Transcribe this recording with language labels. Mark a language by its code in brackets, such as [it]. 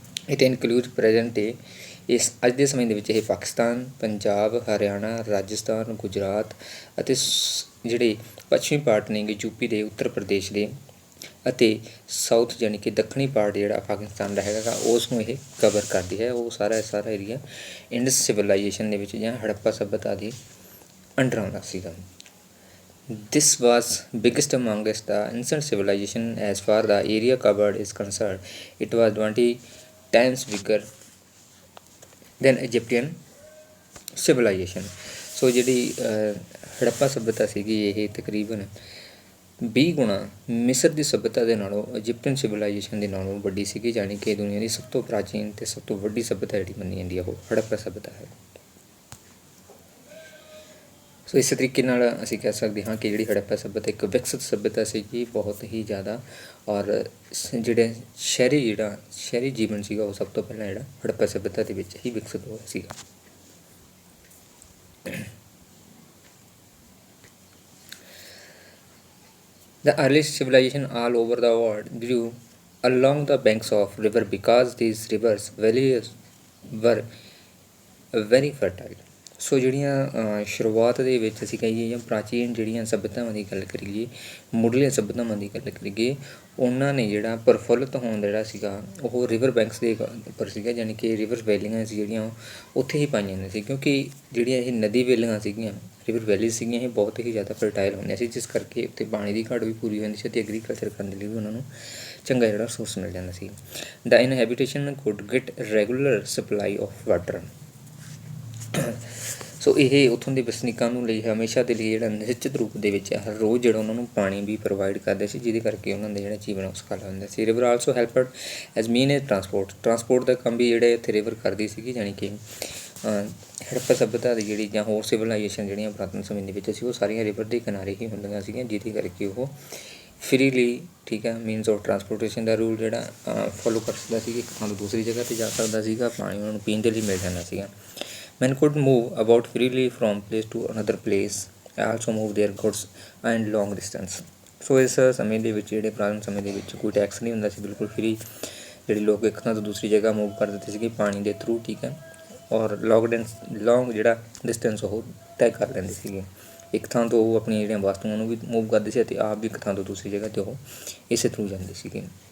[pa] ਇਹ [en] include present day [pa] ਇਸ ਅੱਜ ਦੇ ਸਮੇਂ ਦੇ ਵਿੱਚ ਇਹ ਪਾਕਿਸਤਾਨ, ਪੰਜਾਬ, ਹਰਿਆਣਾ, ਰਾਜਸਥਾਨ, ਗੁਜਰਾਤ ਅਤੇ ਜਿਹੜੇ ਪੱਛਮੀ ਪਾਰਟ ਨੇਗੇ ਯੂਪੀ ਦੇ, ਉੱਤਰ ਪ੍ਰਦੇਸ਼ ਦੇ ਅਤੇ ਸਾਊਥ ਯਾਨੀ ਕਿ ਦੱਖਣੀ ਪਾਰਟ ਜਿਹੜਾ ਪਾਕਿਸਤਾਨ ਦਾ ਹੈਗਾ ਉਸ ਨੂੰ ਇਹ ਕਵਰ ਕਰਦੀ ਹੈ। ਉਹ ਸਾਰਾ ਏਰੀਆ ਇੰਡਸ ਸਿਵਲਾਈਜੇਸ਼ਨ ਦੇ ਵਿੱਚ ਜਾਂ ਹੜੱਪਾ ਸੱਭਿਅਤਾ ਦੇ ਅੰਡਰ ਆਉਂਦਾ ਸੀਗਾ। [en] This was biggest amongst the ancient civilization as far the area covered is concerned. It was 20 times bigger than Egyptian civilization. [pa] ਸੋ ਜਿਹੜੀ ਹੜੱਪਾ ਸੱਭਿਅਤਾ ਸੀਗੀ ਇਹ ਤਕਰੀਬਨ 20 ਗੁਣਾ ਮਿਸਰ ਦੀ ਸੱਭਿਅਤਾ ਦੇ ਨਾਲੋਂ ਇਜਿਪਟੀਅਨ ਸਿਵਲਾਈਜੇਸ਼ਨ ਦੇ ਨਾਲੋਂ ਵੱਡੀ ਸੀਗੀ, ਜਾਣੀ ਕਿ ਦੁਨੀਆ ਦੀ ਸਭ ਤੋਂ ਪ੍ਰਾਚੀਨ ਅਤੇ ਸਭ ਤੋਂ ਵੱਡੀ ਸੱਭਿਅਤਾ ਜਿਹੜੀ ਮੰਨੀ ਜਾਂਦੀ ਹੈ ਉਹ ਹੜੱਪਾ ਸੱਭਿਅਤਾ ਹੈ। ਸੋ ਇਸ ਤਰੀਕੇ ਨਾਲ ਅਸੀਂ ਕਹਿ ਸਕਦੇ ਹਾਂ ਕਿ ਜਿਹੜੀ ਹੜੱਪਾ ਸੱਭਿਅਤਾ ਇੱਕ ਵਿਕਸਿਤ ਸੱਭਿਅਤਾ ਸੀਗੀ ਬਹੁਤ ਹੀ ਜ਼ਿਆਦਾ। ਔਰ ਜਿਹੜਾ ਸ਼ਹਿਰੀ ਜੀਵਨ ਸੀਗਾ ਉਹ ਸਭ ਤੋਂ ਪਹਿਲਾਂ ਜਿਹੜਾ ਹੜੱਪਾ ਸੱਭਿਅਤਾ ਦੇ ਵਿੱਚ ਹੀ ਵਿਕਸਿਤ ਹੋਇਆ ਸੀਗਾ। [en] The earliest civilization all over the world grew along the banks of river because these rivers valleys were very fertile. [pa] ਸੋ ਜਿਹੜੀਆਂ ਸ਼ੁਰੂਆਤ ਦੇ ਵਿੱਚ ਅਸੀਂ ਕਹੀਏ ਜਾਂ ਪ੍ਰਾਚੀਨ ਜਿਹੜੀਆਂ ਸੱਭਿਅਤਾਵਾਂ ਦੀ ਗੱਲ ਕਰੀਏ, ਮੁੱਢਲੀਆਂ ਸੱਭਿਅਤਾਵਾਂ ਦੀ ਗੱਲ ਕਰੀਏ, ਉਹਨਾਂ ਨੇ ਜਿਹੜਾ ਪ੍ਰਫੁੱਲਤ ਹੋਣ ਜਿਹੜਾ ਸੀਗਾ ਉਹ ਰਿਵਰ ਬੈਂਕਸ ਦੇ ਉੱਪਰ ਸੀਗਾ, ਯਾਨੀ ਕਿ ਰਿਵਰ ਵੈਲੀਆਂ ਸੀ ਜਿਹੜੀਆਂ ਉੱਥੇ ਹੀ ਪਾਈਆਂ ਜਾਂਦੀਆਂ ਸੀ, ਕਿਉਂਕਿ ਜਿਹੜੀਆਂ ਇਹ ਨਦੀ ਵੈਲੀਆਂ ਸੀਗੀਆਂ, ਰਿਵਰ ਵੈਲੀ ਸੀਗੀਆਂ, ਇਹ ਬਹੁਤ ਹੀ ਜ਼ਿਆਦਾ ਫਰਟਾਈਲ ਹੁੰਦੀਆਂ ਸੀ, ਜਿਸ ਕਰਕੇ ਉੱਥੇ ਪਾਣੀ ਦੀ ਘਾਟ ਵੀ ਪੂਰੀ ਹੋ ਜਾਂਦੀ ਸੀ ਅਤੇ ਐਗਰੀਕਲਚਰ ਕਰਨ ਦੇ ਲਈ ਵੀ ਉਹਨਾਂ ਨੂੰ ਚੰਗਾ ਜਿਹੜਾ ਸੋਰਸ ਮਿਲ ਜਾਂਦਾ ਸੀ। [en] The inhabitation could get regular supply of water. [pa] ਸੋ ਇਹ ਉੱਥੋਂ ਦੇ ਵਸਨੀਕਾਂ ਨੂੰ ਲਈ ਹਮੇਸ਼ਾ ਦੇ ਲਈ ਜਿਹੜਾ ਨਿਸ਼ਚਿਤ ਰੂਪ ਦੇ ਵਿੱਚ ਹਰ ਰੋਜ਼ ਜਿਹੜਾ ਉਹਨਾਂ ਨੂੰ ਪਾਣੀ ਵੀ ਪ੍ਰੋਵਾਈਡ ਕਰਦੇ ਸੀ, ਜਿਹਦੇ ਕਰਕੇ ਉਹਨਾਂ ਦਾ ਜਿਹੜਾ ਜੀਵਨ ਉਹ ਸੁਖਾਲਾ ਹੁੰਦਾ ਸੀ। [en] river also helped as mean is transport [pa] ਦਾ ਕੰਮ ਵੀ ਜਿਹੜੇ ਇੱਥੇ ਰਿਵਰ ਕਰਦੀ ਸੀਗੀ, ਜਾਣੀ ਕਿ ਹੜੱਪਾ ਸੱਭਿਅਤਾ ਦੀ ਜਿਹੜੀ ਜਾਂ ਹੋਰ ਸਿਵਲਾਈਜੇਸ਼ਨ ਜਿਹੜੀਆਂ ਪੁਰਾਤਨ ਸਮੇਂ ਦੇ ਵਿੱਚ ਸੀ, ਉਹ ਸਾਰੀਆਂ ਰਿਵਰ ਦੇ ਕਿਨਾਰੇ ਹੀ ਹੁੰਦੀਆਂ ਸੀਗੀਆਂ, ਜਿਹਦੇ ਕਰਕੇ ਉਹ ਫਰੀਲੀ, ਠੀਕ ਹੈ, means of transportation ਦਾ rule ਜਿਹੜਾ ਫੋਲੋ ਕਰ ਸਕਦਾ ਸੀ। ਇੱਕ ਥਾਂ ਤੋਂ ਦੂਸਰੀ ਜਗ੍ਹਾ 'ਤੇ ਜਾ ਸਕਦਾ ਸੀਗਾ, ਪਾਣੀ ਉਹਨਾਂ ਨੂੰ ਪੀਣ ਦੇ ਲਈ ਮਿਲ ਜਾਂਦਾ ਸੀਗਾ। [en] Men could move about freely from place to another place, also move their goods and long distance. [pa] ਸੋ ਇਸ ਸਮੇਂ ਦੇ ਵਿੱਚ ਜਿਹੜੇ ਪੁਰਾਣੇ ਸਮੇਂ ਦੇ ਵਿੱਚ ਕੋਈ ਟੈਕਸ ਨਹੀਂ ਹੁੰਦਾ ਸੀ, ਬਿਲਕੁਲ ਫਰੀ ਜਿਹੜੇ ਲੋਕ ਇੱਕ ਥਾਂ ਤੋਂ ਦੂਸਰੀ ਜਗ੍ਹਾ ਮੂਵ ਕਰ ਦਿੰਦੇ ਸੀਗੇ ਪਾਣੀ ਦੇ ਥਰੂ, ਠੀਕ ਹੈ, ਔਰ ਲੌਂਗ ਜਿਹੜਾ ਡਿਸਟੈਂਸ ਉਹ ਤੈਅ ਕਰ ਲੈਂਦੇ ਸੀਗੇ। ਇੱਕ ਥਾਂ ਤੋਂ ਉਹ ਆਪਣੀਆਂ ਜਿਹੜੀਆਂ ਵਸਤੂਆਂ ਨੂੰ ਵੀ ਮੂਵ ਕਰਦੇ ਸੀ ਅਤੇ ਆਪ ਵੀ ਇੱਕ ਥਾਂ ਤੋਂ ਦੂਸਰੀ ਜਗ੍ਹਾ 'ਤੇ ਉਹ ਇਸੇ ਥਰੂ ਜਾਂਦੇ ਸੀਗੇ।